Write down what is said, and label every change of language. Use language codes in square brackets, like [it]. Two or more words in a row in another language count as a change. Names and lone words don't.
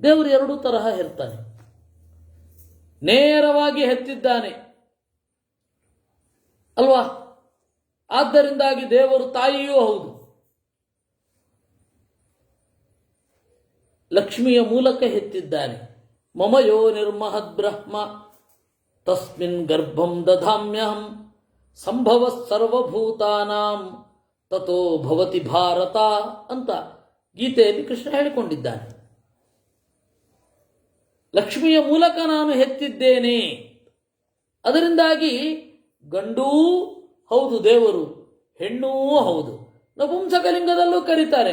[kn] ದೇವರು ಎರಡೂ ತರಹ ಹೆರ್ತಾನೆ. ನೇರವಾಗಿ ಹೆತ್ತಿದ್ದಾನೆ ಅಲ್ವಾ? ಆದ್ದರಿಂದಾಗಿ ದೇವರು ತಾಯಿಯೂ ಹೌದು. ಲಕ್ಷ್ಮಿಯ ಮೂಲಕ ಹೆತ್ತಿದ್ದಾನೆ. [sa] ಮಮ ಯೋ ನಿರ್ಮಹದ್ ಬ್ರಹ್ಮ ತಸ್ಮಿನ್ ಗರ್ಭಂ ದಧಾಮ್ಯಹಂ ಸಂಭವ ಸರ್ವಭೂತಾನಾಂ ತಥೋ ಭವತಿ ಭಾರತ [kn] ಅಂತ ಗೀತೆಯಲ್ಲಿ ಕೃಷ್ಣ ಹೇಳಿಕೊಂಡಿದ್ದಾನೆ. ಲಕ್ಷ್ಮಿಯ ಮೂಲಕ ನಾನು ಹೆತ್ತಿದ್ದೇನೆ. ಅದರಿಂದಾಗಿ ಗಂಡೂ ಹೌದು ದೇವರು, ಹೆಣ್ಣೂ ಹೌದು. ನಪುಂಸಕಲಿಂಗದಲ್ಲೂ ಕರೀತಾರೆ.